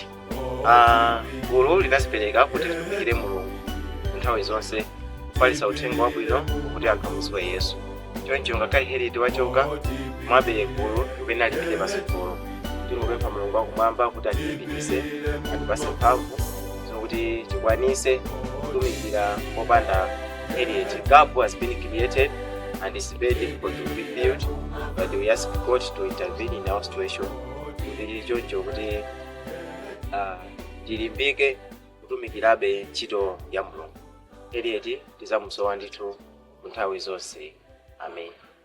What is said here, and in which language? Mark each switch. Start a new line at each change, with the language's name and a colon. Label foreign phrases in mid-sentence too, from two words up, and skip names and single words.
Nyanja: Gulu linazipereka kuti titumikire Mulungu nthawi zonse, kupalitsa uthenga wabwino kuti anthu amudziwe Yesu. Choncho ngakhale Harriet wachoka mwabe gulu limene alipite pasogolo. Timupempha Mulungu wakumwamba kuti atilimbikitse, atipase mphamvu zokuti tikwanise kutumikira popanda Harriet.
English: Gap has been created and it's very difficult to be filled, but we ask God to intervene in our situation.
Nyanja: Kuti choncho kuti tilimbike kutumikirabe ntchito ya Mulungu. Harriet tizamusowa ndithu nthawi zonse. Amen.